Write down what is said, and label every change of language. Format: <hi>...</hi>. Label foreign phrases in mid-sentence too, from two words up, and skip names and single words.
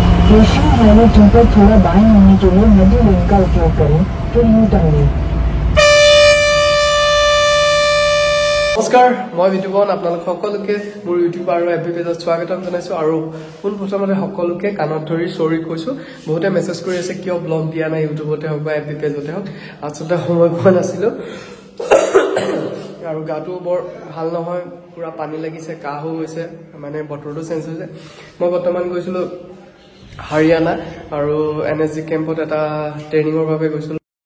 <hi>नेशनल हाईवे 2 पर थोड़ा बाएं होने के लिए मध्य लेन का उपयोग करें, फिर यू टर्न लें। नमस्कार, मैं विटुबन</hi> <as>আপোনালোক সকলোকে মোৰ ইউটিউব আৰু এফবি পেজত স্বাগতম জনাইছো আৰু পোন প্ৰথমতে সকলোকে কাণত ধৰি সৰি কৈছো বহুতে মেছেজ কৰি আছে কিয় ব্লগ দিয়া নাই ইউটিউবতে হক বা এফবি পেজতে হক আচলতে সময় পোৱা নাছিলো আৰু গাটো বৰ ভাল নহয় পুৰা পানী লাগিছে কাহ হৈছে মানে বতৰটো চেঞ্জ হৈছে মই বৰ্তমান গৈছিলো হাৰিয়ানা আৰু এনএসজি কেম্পত এটা ট্ৰেইনিংৰ বাবে গৈছিলো</as>